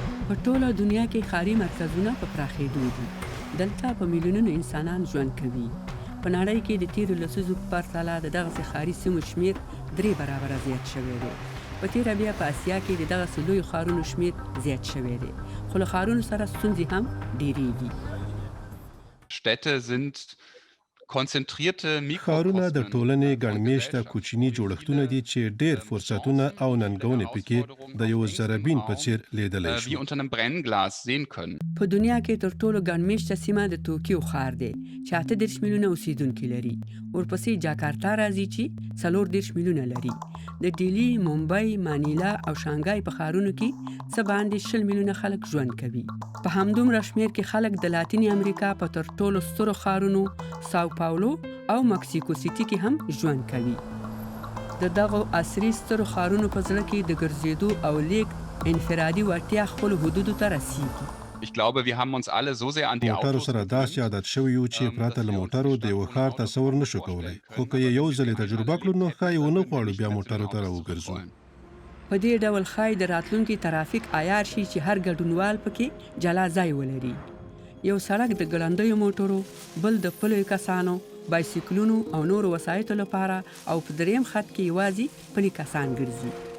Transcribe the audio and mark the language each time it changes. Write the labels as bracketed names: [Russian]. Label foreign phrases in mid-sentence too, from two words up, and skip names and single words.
[Pashto] په ټوله دنیا کې ښاري مرکزونه په پراخېدو دي. دلته په میلیونونو انسانان ژوند کوي. په نړۍ کې د تیرو لسیزو په پرتله د دغسې ښاري سیمو شمېر 3 برابره زیات شوی دی. په تیره بیا په اسیا کې د دغسې لویو ښارونو شمېر زیات شوی دی، خو له ښارونو سره ستونزې هم ډېرېږي. [German] Städte sind konzentrierte [Pashto] ښارونه د [German] Mikrokosmen [Pashto] ټولنې ګڼمېشته کوچني جوړښتونه دي چې ډېر فرصتونه او ننګونې پکې د یو ذربین په څېر لیدلی [German] wie [Pashto] شو. [German] unter einem Brennglas sehen können. [Pashto] په دنیا کې تر ټولو ګڼمېشته سیمه د توکیو ښار دی چې 38 میلیونه اوسیدونکي لري. ورپسې جاکارتا راځي چې 34 میلیونه لري. د ډیلی، مومبای، مانیلا او شانګای په ښارونو کې څه باندې 20 میلیونه خلک ژوند کوي. په همدومره شمېر کې خلک د لاتینې امریکا په تر ټولو سترو ښارونو ساو پاولو او مکسیکو سیټي کې هم ژوند کوي. د دغو عصري سترو ښارونو په زړه کې د ګرځېدو او لیږد انفرادي وړتیا خپلو حدودو ته رسیږي. [German] Ich glaube, wir haben uns alle so sehr an die [Pashto] موټرو [German] Autos [Pashto] سره داسې عادت شوي یو چې پرته له موټرو د یوه ښار تصور نشو کولی، خو که یې یو ځل تجربه کړو نو ښایي ونه غواړو بیا موټرو ته راوګرځو. په دې ډول ښایي د راتلونکي ترافیک عیار شي چې هر ګډونوال پکې جلا ځای ولري. یو سړک د ګړندیو موټرو، بل د پلیو کسانو، بایسیکلونو او نورو وسایطو لپاره، او په دریم خط کې یوازې پلي کسان ګرځي.